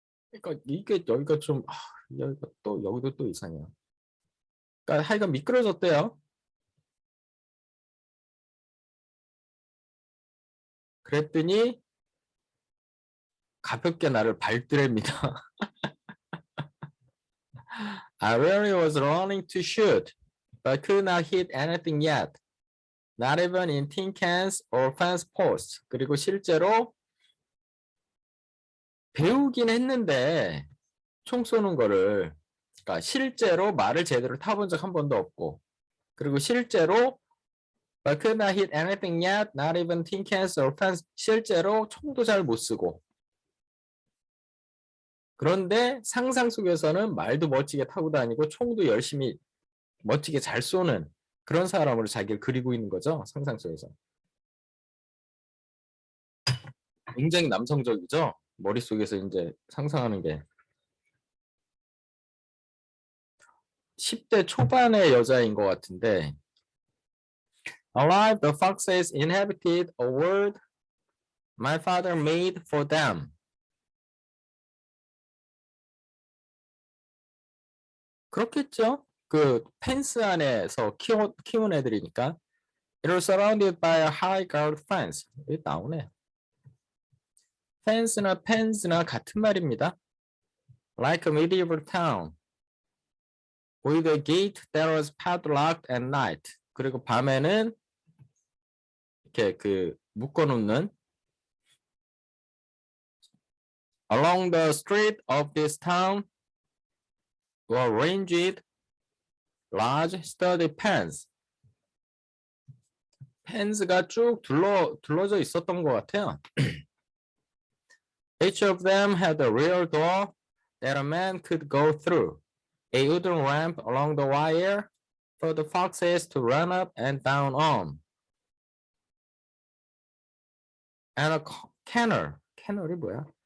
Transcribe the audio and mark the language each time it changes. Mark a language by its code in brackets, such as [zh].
[ko] 그러니까 이게 여기가 좀 여기가 또 여기도 또 이상해요. 그러니까 하여간 미끄러졌대요. 그랬더니 가볍게 나를 발뜨랩니다. [en] I really was running to shoot, but could not hit anything yet. Not even in tin cans or fence posts. [ko] 그리고 실제로 배우긴 했는데 총 쏘는 거를, 그러니까 실제로 말을 제대로 타본 적 한 번도 없고, 그리고 실제로 [en] but could not hit anything yet, not even tin cans or fence. [ko] 실제로 총도 잘 못 쓰고, 그런데 상상 속에서는 말도 멋지게 타고 다니고 총도 열심히 멋지게 잘 쏘는 그런 사람으로 자기를 그리고 있는 거죠. 상상 속에서. 굉장히 남성적이죠. 머릿속에서 이제 상상하는 게. 10대 초반의 여자인 것 같은데, [en] Alive, the foxes inhabited a world my father made for them. [ko] 그렇겠죠. 그 펜스 안에서 키운 애들이니까. [en] It was surrounded by a high guard fence. [ko] 여기 나오네. fence나 pens나 같은 말입니다. [en] Like a medieval town. With a gate that was padlocked at night. [ko] 그리고 밤에는 이렇게 그 묶어놓는. [en] Along the street of this town were ranged large sturdy pens. [ko] pens가 쭉 둘러져 있었던 것 같아요. [en] Each of them had a rear door that a man could go through, a wooden ramp along the wire for the foxes to run up and down on, and a kennel. [ko] kennel이 뭐야?